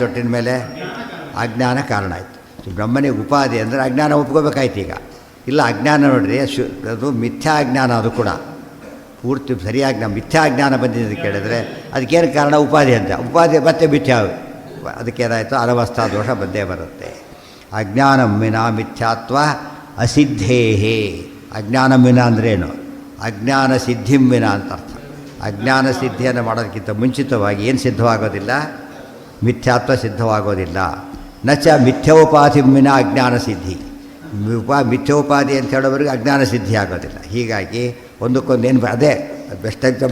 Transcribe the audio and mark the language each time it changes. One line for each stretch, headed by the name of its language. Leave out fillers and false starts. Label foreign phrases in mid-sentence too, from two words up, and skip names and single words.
Kannada: ಒಟ್ಟಿನ ಮೇಲೆ ಅಜ್ಞಾನ ಕಾರಣ ಆಯಿತು. ಬ್ರಹ್ಮನಿಗೆ ಉಪಾಧಿ ಅಂದರೆ ಅಜ್ಞಾನ ಒಪ್ಕೋಬೇಕಾಯ್ತು. ಈಗ ಇಲ್ಲ, ಅಜ್ಞಾನ ನೋಡಿರಿ ಅದು ಮಿಥ್ಯಾ ಅಜ್ಞಾನ. ಅದು ಕೂಡ ಪೂರ್ತಿ ಸರಿಯಾಗಿ ನಾವು ಮಿಥ್ಯಾ ಅಜ್ಞಾನ ಬಂದಿದ್ದು ಕೇಳಿದರೆ ಅದಕ್ಕೇನು ಕಾರಣ? ಉಪಾಧಿ ಅಂತ. ಉಪಾಧಿ ಮತ್ತೆ ಮಿಥ್ಯಾ, ಅದಕ್ಕೇನಾಯಿತು? ಅನವಸ್ಥಾ ದೋಷ ಬಂದೇ ಬರುತ್ತೆ.
Sanskrit: ಅಜ್ಞಾನಂ ವಿನಾ ಮಿಥ್ಯಾತ್ವ ಅಸಿದ್ಧೇಹೇ. ಅಜ್ಞಾನಂ ವಿನ
Kannada: ಅಂದ್ರೇನು?
Sanskrit: ಅಜ್ಞಾನ ಸಿದ್ಧಿಂ ವಿನ
Kannada: ಅಂತ ಅರ್ಥ. ಅಜ್ಞಾನ ಸಿದ್ಧಿಯನ್ನು ಮಾಡೋದಕ್ಕಿಂತ ಮುಂಚಿತವಾಗಿ ಏನು ಸಿದ್ಧವಾಗೋದಿಲ್ಲ? ಮಿಥ್ಯಾತ್ವ ಸಿದ್ಧವಾಗೋದಿಲ್ಲ.
Sanskrit: ನಚ ಮಿಥ್ಯೋಪಾಧಿಂ ವಿನ ಅಜ್ಞಾನ ಸಿದ್ಧಿ.
Kannada: ಮಿಥ್ಯೋಪಾಧಿ ಅಂತ ಹೇಳೋವರೆಗೆ ಅಜ್ಞಾನ ಸಿದ್ಧಿ ಆಗೋದಿಲ್ಲ. ಹೀಗಾಗಿ ಒಂದಕ್ಕೊಂದು ಏನು ಅದೇ
English: best example.